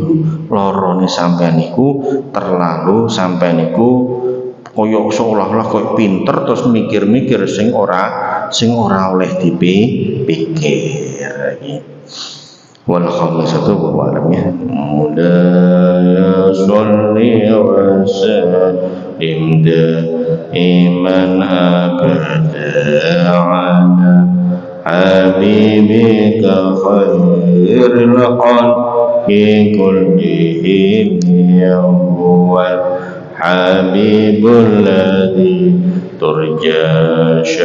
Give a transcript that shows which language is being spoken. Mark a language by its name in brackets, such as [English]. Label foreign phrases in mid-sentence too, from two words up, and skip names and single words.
[Javanese] Larane sampean iku terlalu sampean iku kaya seolah-olah kaya pinter terus mikir-mikir sing ora oleh dipikir iki. [Arabic] والخامسة وعلم يا. صل وسلم إيمان أبدا على حبيبك خير الخلق كلهم يا هو الحبيب الذي ترجى